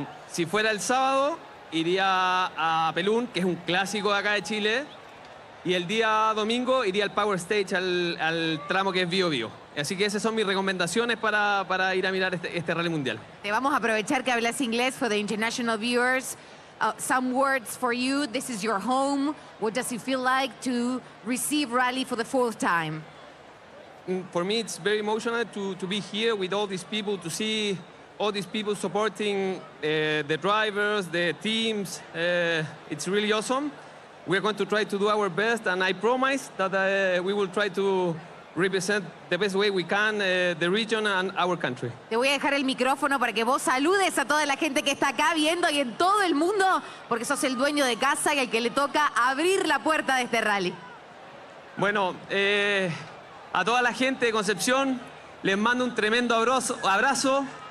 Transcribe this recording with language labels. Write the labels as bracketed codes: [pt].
[es] Si fuera el sábado, iría a Pelún, que es un clásico de acá de Chile. Y el día domingo iría al Power Stage, al tramo que es Bio Bio. Así que esas son mis recomendaciones para ir a mirar este rally mundial. Te vamos a aprovechar que hablas inglés [en] for the international viewers. Some words for you. This is your home. What does it feel like to receive rally for the fourth time? For me, it's very emotional to be here with all these people, to see all these people supporting the drivers, the teams. It's really awesome. We're going to try to do our best, and I promise that we will try to represent the best way we can the region and our country. [es] Te voy a dejar el micrófono para que vos saludes a toda la gente que está acá viendo y en todo el mundo, porque sos el dueño de casa y al que le toca abrir la puerta de este rally. Bueno, a toda la gente de Concepción les mando un tremendo abrazo.